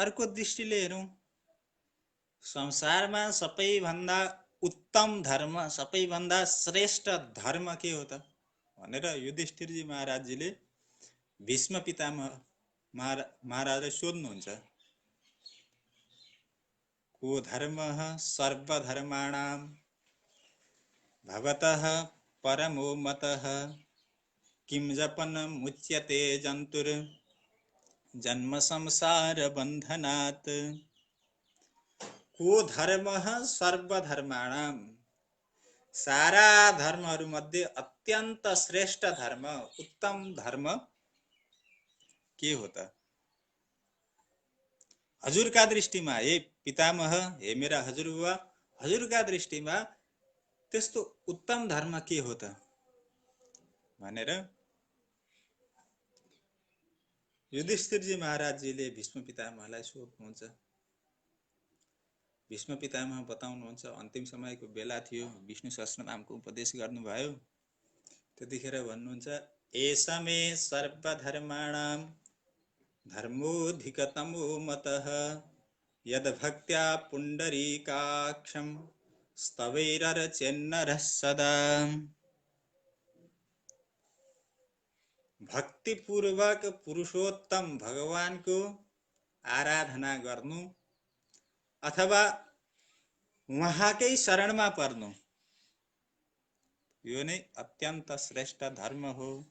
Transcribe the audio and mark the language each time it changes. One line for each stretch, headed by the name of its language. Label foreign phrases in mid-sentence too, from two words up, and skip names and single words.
Nepali: अर्को दृष्टिले हेरौँ, संसारमा सबैभन्दा उत्तम धर्म, सबैभन्दा श्रेष्ठ धर्म के हो त भनेर युधिष्ठिरजी महाराजजीले भीष्म पितामह महाराजलाई सोध्नुहुन्छ।
Sanskrit: को धर्मः सर्वधर्माणां भवतः परमो मतः किं जपनमुच्यते जन्तुर जन्म संसार बन्धनात्। को धर्मः सर्वधर्माणां,
Nepali: सारा धर्महरू मध्ये अत्यन्त श्रेष्ठ धर्म, उत्तम धर्म के हो त? हजुरका दृष्टिमा, हे पितामह, हे मेरा हजुरबुवा, हजुरका दृष्टिमा त्यस्तो उत्तम धर्म के हो त भनेर युधिष्ठिरजी महाराजजीले भीष्म पितामहलाई सोध्नुहुन्छ। भीष्म पितामह बताउनुहुन्छ, अन्तिम समयको बेला थियो, विष्णु सहस्रनामको उपदेश गर्नुभयो। त्यतिखेर भन्नुहुन्छ,
Sanskrit: एष मे सर्वधर्माणां धर्मोऽधिकतमो मतः यद्भक्त्या पुण्डरीकाक्षं स्तवैरर्चेन्नरः सदा।
Nepali: भक्तिपूर्वक पुरुषोत्तम भगवानको आराधना गर्नु अथवा उहाँकै शरणमा पर्नु, यो नै अत्यन्त श्रेष्ठ धर्म हो।